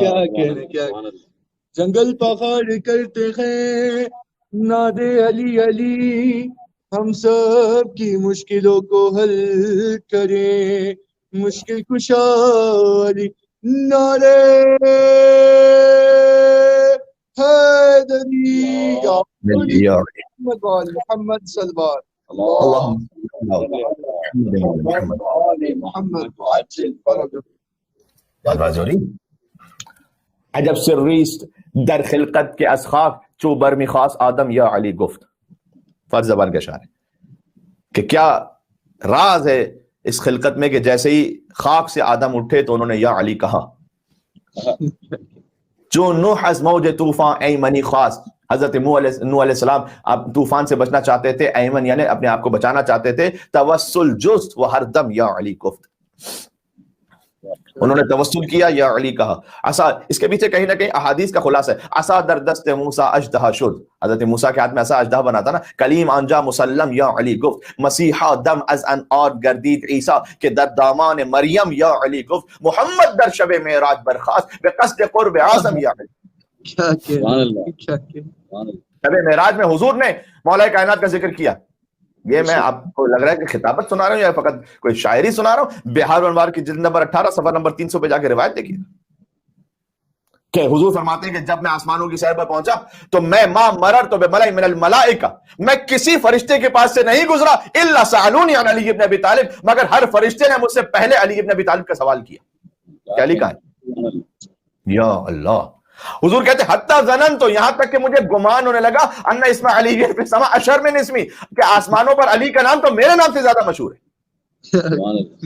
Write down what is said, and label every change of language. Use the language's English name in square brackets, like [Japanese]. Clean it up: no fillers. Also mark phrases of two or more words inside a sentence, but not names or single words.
[Urdu] کیا کہنے، کیا جنگل پہاڑ کرتے ہیں [Arabic] ناد علی [Urdu] علی، ہم سب کی مشکلوں کو حل کریں، مشکل کشا علی، نعرے حیدری [Arabic] یا محمد وآل محمد صلی اللہ علیہ وسلم۔ [Persian] عجب سریست در خلقت کے از خاک چو برمی خواست آدم یا علی گفت، [Urdu] فارسی زبان کا اشعار ہے کہ کیا راز ہے اس خلقت میں کہ جیسے ہی خاک سے آدم اٹھے تو انہوں نے یا علی کہا۔ [Persian] جو نوح از موج طوفان ایمنی خواست، [Urdu] حضرت نوح علیہ السلام آپ طوفان سے بچنا چاہتے تھے، ایمن یعنی اپنے آپ کو بچانا چاہتے تھے، [Persian] توسل جست وہ ہر دم یا علی گفت، [Urdu] انہوں نے توسل کیا، یا علی کہا۔ [Persian] عصا، [Urdu] اس کے پیچھے کہیں نہ کہیں احادیث کا خلاصہ ہے، [Persian] عصا در دست موسیٰ اژدہا شد، [Urdu] حضرت موسیٰ کے ہاتھ میں عصا اژدہا بنا تھا نا، [Persian] کلیم آنجا مسلم یا علی گفت، مسیحا دم از ان آر گردید عیسیٰ کہ در دامان مریم یا علی گفت، محمد در شب معراج برخاست بے قصد قرب اعظم یا علی۔ [Urdu] کیا کہنے، کیا کہنے، شب معراج میں حضور نے مولا کائنات کا ذکر کیا۔ یہ میں آپ کو لگ رہا ہے کہ خطابت سنا رہا ہوں یا فقط کوئی شاعری سنا رہا ہوں؟ بہار انوار کی جلد نمبر 18 صفحہ نمبر 300 پہ جا کے روایت دیکھیے کہ حضور فرماتے ہیں کہ جب میں آسمانوں کی سیر پر پہنچا تو میں [Arabic] ما مررت بملئ من الملائکہ، [Urdu] میں کسی فرشتے کے پاس سے نہیں گزرا [Arabic] الا سألونی عن علی ابن ابی طالب، [Urdu] مگر ہر فرشتے نے مجھ سے پہلے علی ابن ابی طالب کا سوال کیا کہ علی کہاں ہے؟ [Arabic] یا اللہ، [Urdu] حضور کہتے ہیں [Arabic] حتی ظننت، [Urdu] تو یہاں تک کہ مجھے گمان ہونے لگا [Arabic] ان اسم علی فی السماء اشر من اسمی، [Urdu] کہ آسمانوں پر علی کا نام تو میرے نام سے زیادہ مشہور ہے۔